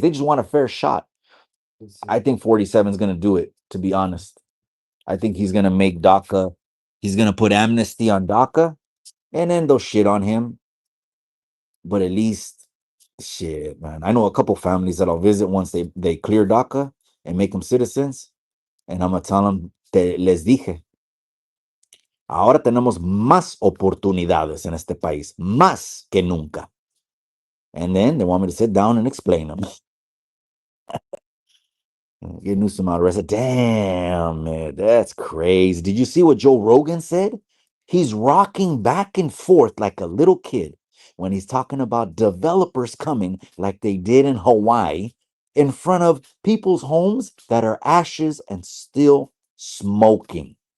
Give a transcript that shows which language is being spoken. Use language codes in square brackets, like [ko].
[en] They just want a fair shot. I think 47 is going to do it, to be honest. I think he's going to make DACA, he's going to put amnesty on DACA, and then they'll shit on him. But at least, shit, man. I know a couple families that I'll visit once they clear DACA and make them citizens. And I'm going to tell them, [es] les dije, ahora tenemos más oportunidades en este país, más que nunca. [en] And then they want me to sit down and explain them. Get Newsom out arrested. Damn, man, that's crazy. Did you see what Joe Rogan said? He's rocking back and forth like a little kid when he's talking about developers coming like they did in Hawaii in front of people's homes that are ashes and still smoking.